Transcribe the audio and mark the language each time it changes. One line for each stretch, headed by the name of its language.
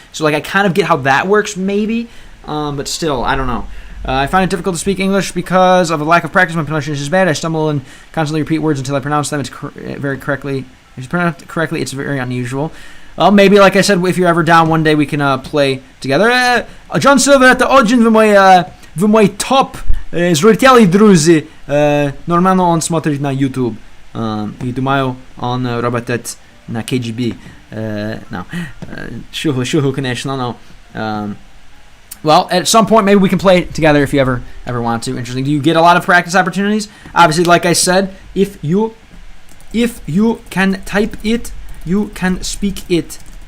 English: So like I kind of get how that works maybe, but still, I don't know. I find it difficult to speak English because of a lack of practice. My pronunciation is bad. I stumble and constantly repeat words until I pronounce them. It's very correctly. If you pronounce it correctly, it's very unusual. Well, maybe, like I said, if you're ever down one day, we can play together.
Russian: John Silver это один в мой топ зрителей, друзья. Нормально он смотрит на YouTube. И думаю, он работает на KGB.
English: No. Shuhu
Russian: конечно,
English: no. Well, at some point, maybe we can play it together if you ever want to. Interesting. Do you get a lot of practice opportunities? Obviously, like I said, if you can type it, you can speak it.